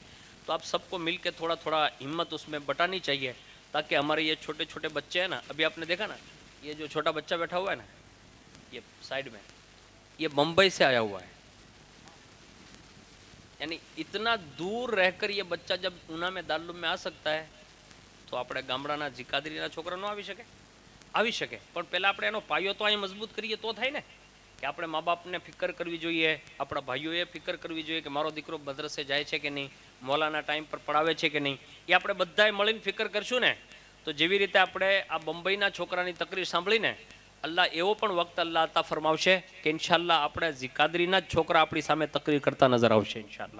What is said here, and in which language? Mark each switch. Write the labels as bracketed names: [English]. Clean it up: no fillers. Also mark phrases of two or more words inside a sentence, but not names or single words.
[Urdu] تو آپ سب کو مل کے تھوڑا ہمت اس میں بٹانی چاہیے تاکہ ہمارے یہ چھوٹے چھوٹے بچے ہیں نا، ابھی آپ نے دیکھا نا یہ جو چھوٹا بچہ بیٹھا ہوا ہے نا یہ سائیڈ میں، یہ بمبئی سے آیا ہوا ہے. یعنی اتنا دور رہ کر یہ بچہ جب اونا میں دارالعلوم میں آ سکتا ہے تو [Gujarati] આપણે ગામડાના જીકાદરીના છોકરા ન આવી શકે. પણ પહેલાં આપણે એનો પાયો તો અહીં મજબૂત કરીએ તો થાય ને, કે આપણે મા બાપને ફિકર કરવી જોઈએ, આપણા ભાઈઓએ ફિકર કરવી જોઈએ કે મારો દીકરો મદ્રસે જાય છે કે નહીં, મૌલાના ટાઈમ પર પડાવે છે કે નહીં. એ આપણે બધાએ મળીને ફિકર કરશું ને તો જેવી રીતે આપણે આ બંબઈના છોકરાની તકરીર સાંભળીને અલ્લાહ એવો પણ વખત અલ્લાહ અતા ફરમાવશે કે ઇન્શાઅલ્લાહ આપણે જીકાદરીના જ છોકરા આપણી સામે તકરીર કરતા નજર આવશે ઇન્શાઅલ્લાહ.